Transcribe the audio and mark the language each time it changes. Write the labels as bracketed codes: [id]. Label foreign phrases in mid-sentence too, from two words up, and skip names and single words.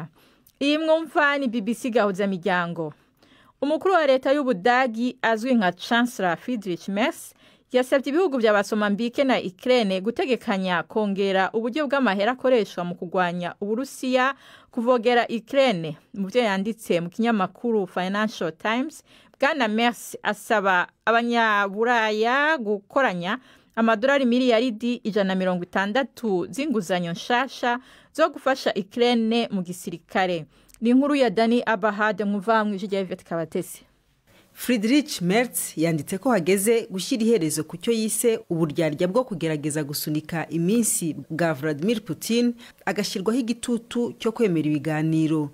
[rn] Iyi mwumva ni BBC Gahuza Miryango. Umukuru wa leta y'Ubudagi azwi nka Chancellor Friedrich Merz yasabye ibihugu by'abasomambike na Ukraine gutegekanya kongera uburyo bw'amahera akoreshwa mu kugwanya Uburusiya kuvogera Ukraine. Mu byo yanditse mu kinyamakuru Financial Times, Bwana Merz asaba abanyaburaya gukoranya amadolari miliyaridi 160 z'inguzanyo nshasha zo gufasha Ukraine mu gisirikare. Ni inkuru ya Dani Abahad mwuvamwe ijya Yvette Kabatesi. [rw] Friedrich Merz yanditse ko hageze gushyira iherezo ku cyo yise uburyarya bwo kugerageza gusunika iminsi bwa Vladimir Putin agashyirwaho igitutu cyo kwemera ibiganiro.